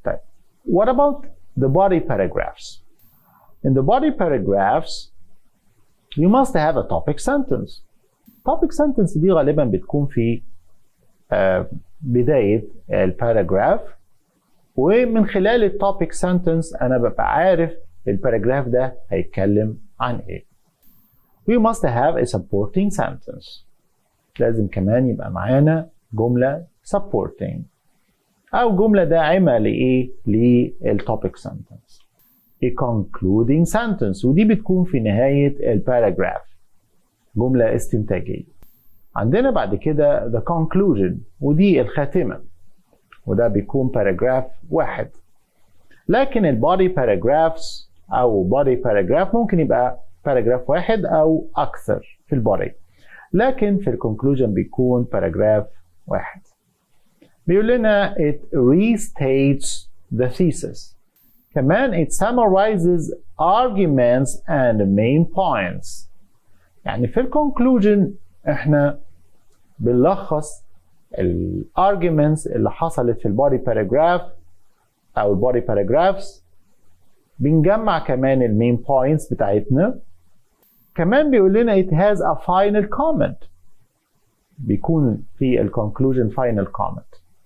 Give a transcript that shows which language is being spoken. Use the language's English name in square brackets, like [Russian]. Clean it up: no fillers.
[English] طيب what about the body paragraphs? In the body paragraphs you must have a topic sentence. [Arabic] topic sentence دي غالبا بتكون في بداية الباراجراف، ومن خلال التوبيك سنتنس انا ببقى عارف الباراجراف ده هيتكلم عن ايه. [English] We must have a supporting sentence. [Arabic] لازم كمان يبقى معانا جملة supporting أو جملة داعمة لإيه؟ للتوبيك sentence. [English] A concluding sentence [Arabic] ودي بتكون في نهاية الباراجراف، جملة استنتاجية. عندنا بعد كده the conclusion ودي الخاتمة، وده بيكون باراجراف واحد. لكن البودي باراجرافز أو بودي باراجراف ممكن يبقى باراجراف واحد أو أكثر في البودي، لكن في الكونكلوجن بيكون باراجراف واحد. بيقول لنا [English] it restates the thesis. كمان it summarizes arguments and main points. [Arabic] يعني في الكونكلوجن احنا بنلخص الارجيومنتس اللي حصلت في البودي باراجراف او البودي باراجرافز، بنجمع كمان المين بوينتس بتاعتنا. كمان بيقول لنا [English] it has a final comment. [Arabic] بيكون في الكونكلوجن final comment.